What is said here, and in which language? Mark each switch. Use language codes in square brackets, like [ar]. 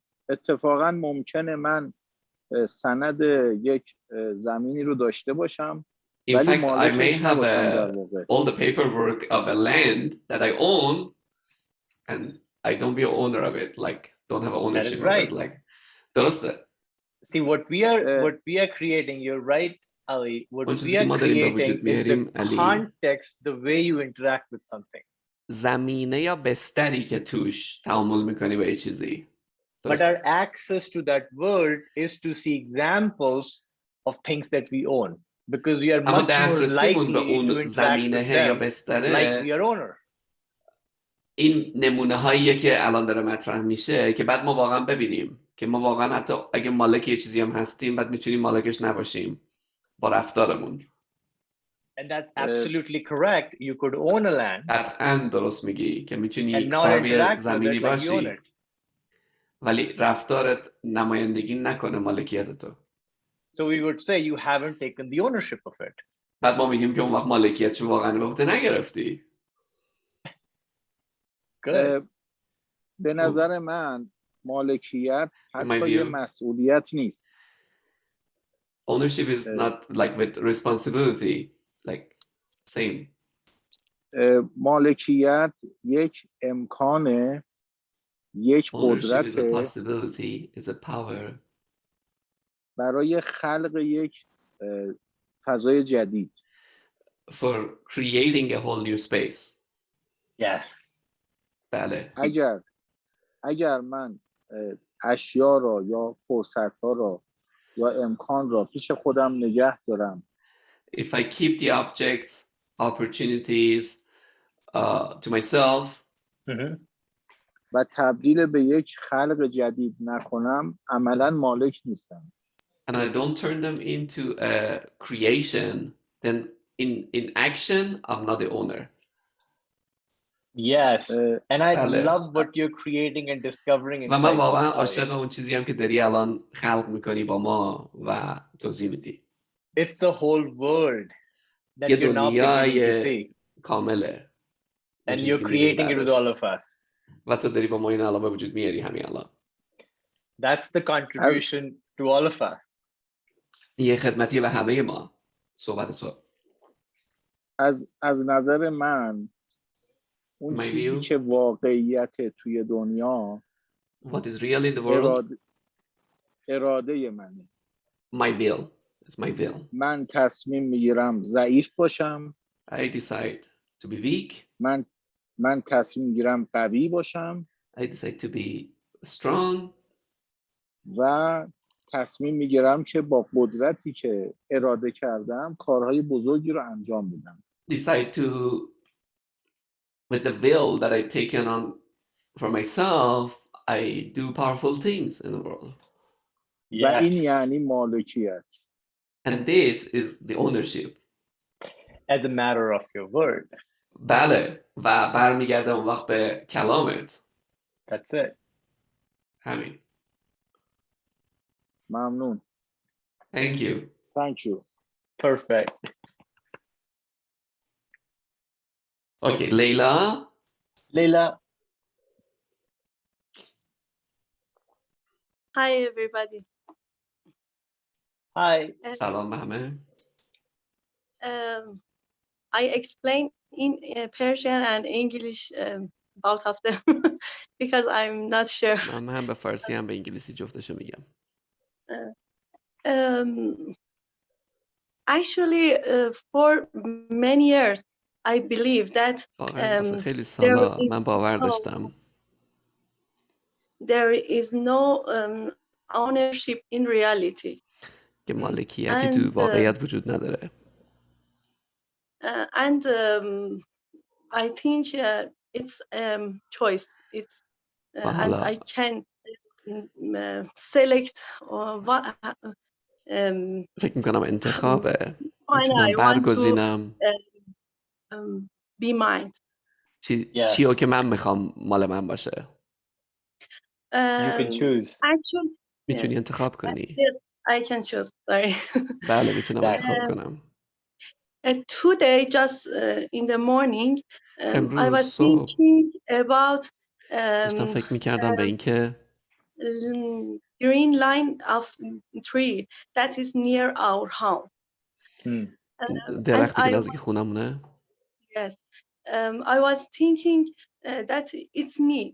[fa] اتفاقاً ممکنه من سند یک زمینی رو داشته باشم. [en] In fact, I may have all the paperwork of a land that I own, and I don't be an owner of it. Like, don't have ownership of it. [fa] Like, درسته. [en] See what we are creating. You're right, Ali. What we are creating is the context, the way you interact with something. [fa] زمینه یا بستری که توش تعامل میکنی با یه چیزی. [en] But our access to that world is to see examples of things that we own, because we are much more likely to interact with them like we are owner. [fa] این نمونه هاییه که الان داره مطرح میشه که بعد ما واقعا ببینیم که ما واقعا حتی اگه مالک یه چیزی هم هستیم بعد میتونیم مالکش نباشیم با رفتارمون. [en] And that's absolutely correct. You could own a land. [fa] قطعاً درست میگی که میتونی صاحب زمینی باشی ولی رفتارت نمایندگی نکنه مالکیت تو. [en] So we would say you haven't taken the ownership of it. [fa] بعد ما میگیم که اون وقت مالکیتشو واقعا به عهده نگرفتی. به نظر من مالکیت حتی یه مسئولیت نیست. [en] Ownership is not like with responsibility, like same. [fa] مالکیت یک امکانه، یک [en] Ownership is a [fa] قدرت [en] possibility, is a power. [fa] برای خلق یک فضای جدید. [en] For creating a whole new space. Yes. [fa] بله. اگر من اشیا را یا فرصت‌ها را یا امکان را پیش خودم نگه دارم. [en] If I keep the objects, opportunities to myself. [fa] و تبدیل به یک خلق جدید نکنم، عملاً مالک نیستم. [en] And I don't turn them into a creation, then in action, I'm not the owner. Yes, and I love what you're creating and discovering. [fa] و من واقعا عاشق اون چیزی هم که داری الان خلق میکنی با ما و توضیح میدی. [en] It's a whole world that [fa] یه [en] you're now beginning to see. [fa] کامله. [en] And you're creating it with all of us. [fa] و تو داری با ما این الان به وجود میاری همین الان. [en] That's the contribution to all of us. [fa] یه خدمتی به همه ما. صحبت تو. از نظر من اون چیزی که واقعیت توی دنیا [en] What is real in the world? [fa] اراده منه. [en] My will. It's my will. [fa] من تصمیم میگیرم ضعیف باشم. [en] I decide to be weak. [fa] من تصمیم میگیرم قوی باشم. [en] I decide to be strong. [fa] و تصمیم میگیرم که با قدرتی که اراده کردم کارهای بزرگی رو انجام بدم. [en] Decide to, with the will that I've taken on for myself, I do powerful things in the world. [fa] Yes. و این یعنی مالکیت. [en] And this is the ownership. As a matter of your word. [fa] بله و برمیگرده اون وقت به کلامت. [en] That's it. [fa] همین. ممنون. [en] Thank you. Thank you. Perfect. Okay, Leila. Leila. Hi, everybody. Hi. Salam, Mohammed. I explain in Persian and English both of them because I'm not sure. [fa] من هم به فارسی هم به انگلیسی جفتشو میگم. [en] Actually, for many years, I believe that [fa] خیلی سالا من باور داشتم. [en] There is no ownership in reality. [fa] که مالکیتی تو واقعیت وجود نداره. [en] And I think it's choice. It's and I can select what. [fa] فکر میکنم انتخابه. میتونم برگزینم. [en] Be mine. [fa] چیو که من میخوام مال من باشه. [en] You can choose. Actually, [fa] میتونی انتخاب کنی. [en] Yes, I can choose. Sorry. [fa] بله میتونم انتخاب کنم. [en] Today, just in the morning, I was thinking about [fa] داشتم فکر میکردم به اینکه [en] green line of tree that is near our home. [fa] درختی که نزدیک خونمونه. [en] Yes, I was thinking that it's me.